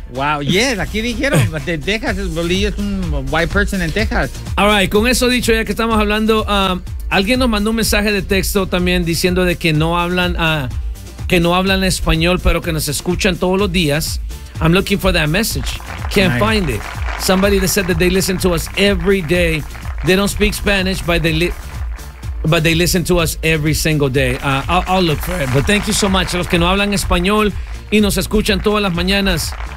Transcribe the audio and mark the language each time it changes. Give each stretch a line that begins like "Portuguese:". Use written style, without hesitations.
Spanish: Wow, yes, aquí dijeron, de Texas, bolillo es un white person en Texas. All right, con eso dicho, ya que estamos hablando, alguien nos mandó un mensaje de texto también diciendo de que no hablan español, pero que nos escuchan todos los días.
English: I'm looking for that message. Can't find it. Somebody that said that they listen to us every day. They don't speak Spanish, but they listen to us every single day. I'll look for it. But thank you so much.
Spanish: Los que no hablan español y nos escuchan todas las mañanas.